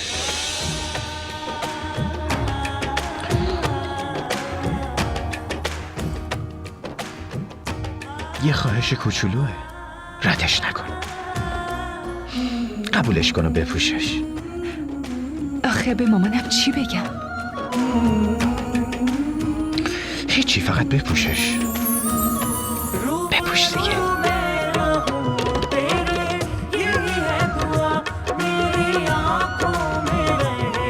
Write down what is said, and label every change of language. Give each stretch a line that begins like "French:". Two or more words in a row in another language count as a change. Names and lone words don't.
Persian: یه خواهش کوچولوه، ردش نکن. قبولش کن و بپوشش. آخه به مامانم چی بگم؟ هیچی، فقط بپوشش. بپوش دیگه.
Hindi: तेरे यही है दुआ, मेरी आंखों में रहे